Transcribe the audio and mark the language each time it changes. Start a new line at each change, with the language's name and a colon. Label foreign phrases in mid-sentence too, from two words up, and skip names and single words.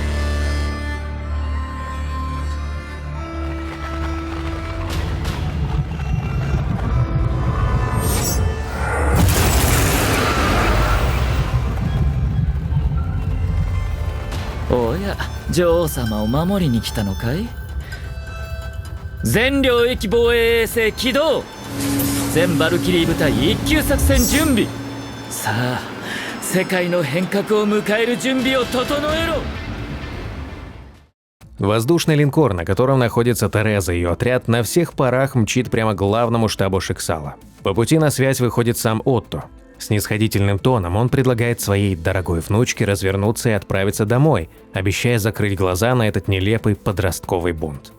Japanese: おや、女王様を守りに来たのかい？全領域防衛衛星起動。全バルキリー部隊一級作戦準備。さあ、世界の変革を迎える準備を整えろ。
Russian: Воздушный линкор, на котором находится Тереза и ее отряд, на всех парах мчит прямо к главному штабу Шексала. По пути на связь выходит сам Отто. Снисходительным тоном он предлагает своей дорогой внучке развернуться и отправиться домой, обещая закрыть глаза на этот нелепый подростковый бунт.